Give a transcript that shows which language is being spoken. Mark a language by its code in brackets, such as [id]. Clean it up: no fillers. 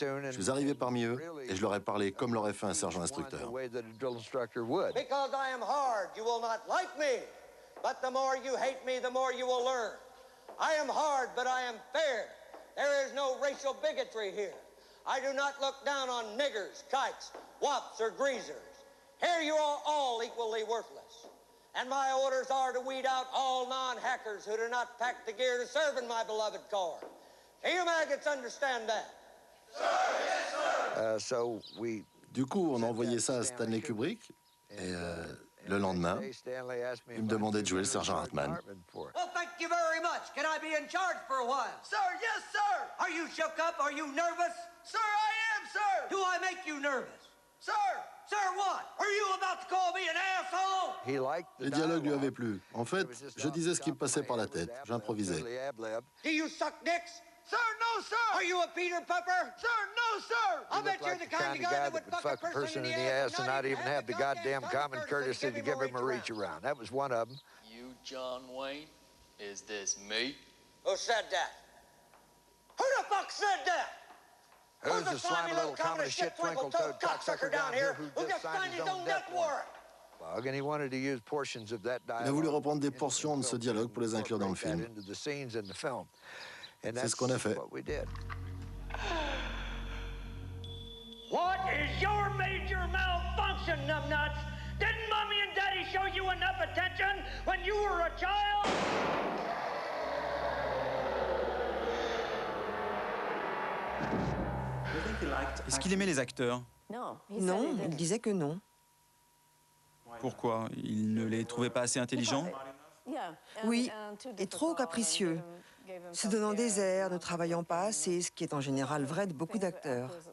[fr] Je suis arrivé parmi eux et je leur ai parlé comme l'aurait fait un sergent instructeur. [en] Because I am hard, you will not like me. But the more you hate me, the more you will learn. I am hard, but I am fair. There is no racial bigotry here. I do not look down on niggers, kikes, wops, or greasers. Here you are all equally worthless. And my orders are to weed out all non-hackers who do not pack the gear to serve in my beloved corps. Do you maggots understand that? Sir, yes, sir. [fr] Du coup, on a envoyé ça à Stanley Kubrick et le lendemain, il me demandait de jouer le sergent Hartman. [en] Well, thank you very much. Can I be in charge for a while? Sir, yes, sir. Are you shook up? Are you nervous? Sir, I am, sir. Do I make you nervous? Sir, sir, what? Are you about to call me an asshole? [fr] Les dialogues lui avaient plu. En fait, je disais ce qui me passait par la tête. J'improvisais. [en] Do you suck dicks? Sir, no, sir. Are you a Peter Pupper? Sir, no, sir. I bet you're the kind of guy that would fuck a person in the ass and not even have the goddamn common courtesy to give him a reach around. That was one of them. You, John Wayne? Is this me? Who said that? Who the fuck said that? Who's the slimy little common shit twinkle-toed cocksucker down here who just signed his own death warrant? [fr] Il a voulu reprendre des portions de ce dialogue pour les inclure dans le film. C'est ce qu'on a fait. [en] What is your major malfunction, numbnuts? Didn't Mommy and Daddy show you enough attention when you were a child? [fr] Est-ce qu'il aimait les acteurs? Non, il disait que non. Pourquoi? Il ne les trouvait pas assez intelligents? Oui, et trop capricieux, se donnant des airs, ne travaillant pas assez, ce qui est en général vrai de beaucoup d'acteurs.